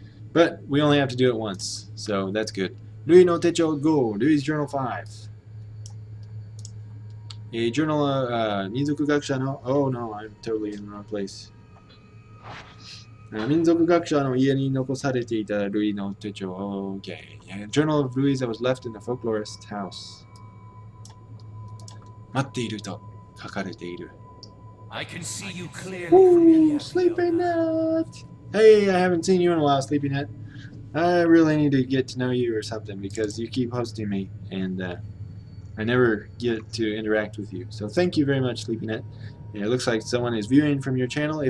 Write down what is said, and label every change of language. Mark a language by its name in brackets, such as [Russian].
[English] But we only have to do it once, so that's good. [Japanese] Rui no techo 5. [English] Rui's journal 5. A journal of [Japanese] Minzoku Gakusha no... [English] Oh no, I'm totally in the wrong place. [Japanese] 民族学者の家に残されていたルイの手帳. [English] Okay. A journal of Rui's that was left in the folklorist's house. [Japanese] 待っていると書かれている. [English] I can see you clearly. Ooh, Sleeping Nut! Hey, I haven't seen you in a while, Sleeping Nut. I really need to get to know you or something because you keep hosting me and I never get to interact with you. So thank you very much, Sleeping Nut. And it looks like someone is viewing from your channel.